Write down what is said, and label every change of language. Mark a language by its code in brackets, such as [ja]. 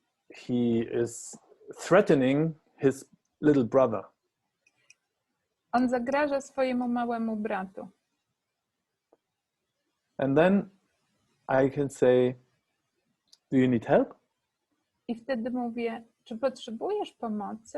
[en] he is threatening his little brother. [pl] on zagraża swojemu małemu bratu. [en] And then I can say, do you need help? [pl] I wtedy mówię, czy potrzebujesz pomocy?